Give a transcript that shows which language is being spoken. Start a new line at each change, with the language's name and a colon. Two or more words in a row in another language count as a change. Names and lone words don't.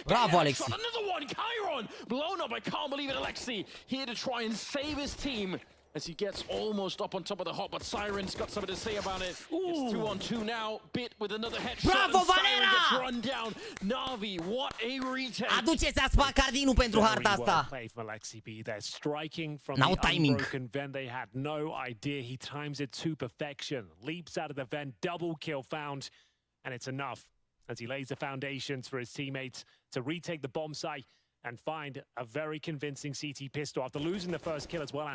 English: Bravo, Alexi. Another one. Chiron. Blown up. I can't believe it. Alexi here to try and save his team as he gets almost up on top of the hop. But Siren's got something to say about it. It's 2-on-2 now. Bit with another headshot. Bravo, Valera! Gets run down. NaVi, what a retake.
Romanian: Aduceți Aspacardinu pentru harta asta. N-au timing.
English: Vent, they had no idea. He times it to perfection. Leaps out of the vent, double kill found, and it's enough as he lays the foundations for his teammates to retake the bomb site and find a very convincing CT pistol after losing the first kill as well.